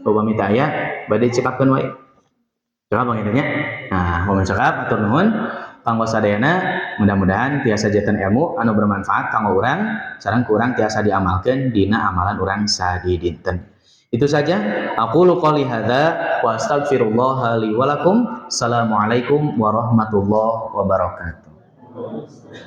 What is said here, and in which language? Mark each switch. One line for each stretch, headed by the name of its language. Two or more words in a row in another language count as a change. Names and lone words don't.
Sundanese: Upami teu aya bade cekapkeun wae. Coba pangintennya. Nah, momen cekap atur nuhun kanggo sadayana mudah-mudahan tiasa jaten ilmu anu bermanfaat kanggo urang sareng ku urang tiasa diamalkeun dina amalan urang sadidinten.
Indonesian: Itu saja.
Arabic: أقول قولي هذا وأستغفر الله لي ولكم. السلام عليكم ورحمة الله وبركاته.